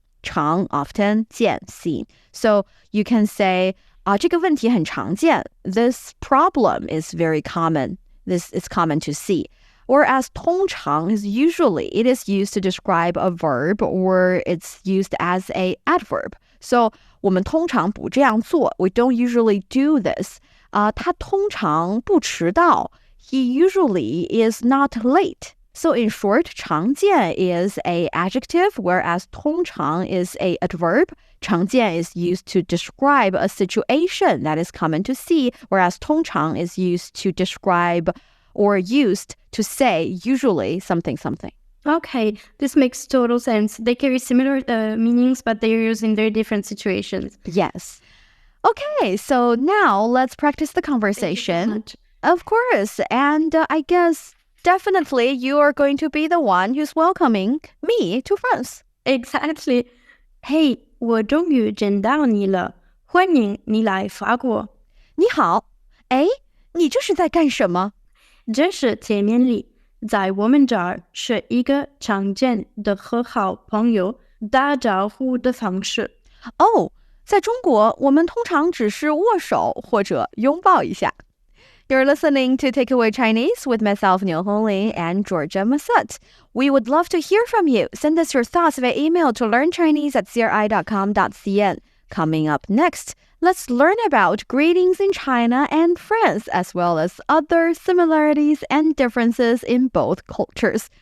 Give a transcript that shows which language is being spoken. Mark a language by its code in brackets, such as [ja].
[en] 常 often, 见 seen. So you can say, [zh] 这个问题很常见. [en] This problem is very common. This is common to see. Whereas 通常 is usually, it is used to describe a verb or it's used as a adverb. So [zh] 我们通常不这样做. [en] We don't usually do this. [zh] 他通常不迟到. [en] He usually is not late. So in short, 常见 is a adjective, whereas 通常 is a adverb. 常见 is used to describe a situation that is common to see, whereas 通常 is used to describe or used to say usually something. Okay, this makes total sense. They carry similar meanings, but they're used in very different situations. Yes. Okay, so now let's practice the conversation. Of course, and I guess definitely you are going to be the one who's welcoming me to France. Exactly. [zh] Hey, 我终于见到你了，欢迎你来法国。你好，哎，你这是在干什么？这是贴面礼，在我们这儿是一个常见的和好朋友打招呼的方式。哦，在中国，我们通常只是握手或者拥抱一下。 [en] You're listening to Takeaway Chinese with myself, Nǐhǎo Éi, and Georgia Masut. We would love to hear from you. Send us your thoughts via email to learnchinese@cri.com.cn. Coming up next, let's learn about greetings in China and France, as well as other similarities and differences in both cultures.